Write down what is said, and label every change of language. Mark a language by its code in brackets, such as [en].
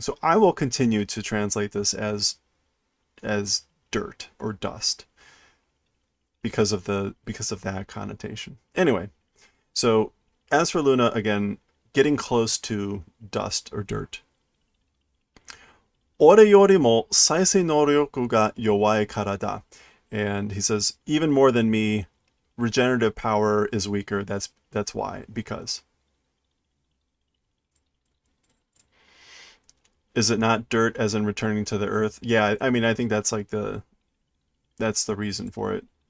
[en] So I will continue to translate this as dirt or dust because of that connotation. Anyway, so as for Luna, again, getting close to dust or dirt. [ja] 俺よりも再生能力が弱いからだ. [en] And he says, even more than me, regenerative power is weaker. That's why. Because. Is it not dirt as in returning to the earth? Yeah, I mean I think that's like that's the reason for it.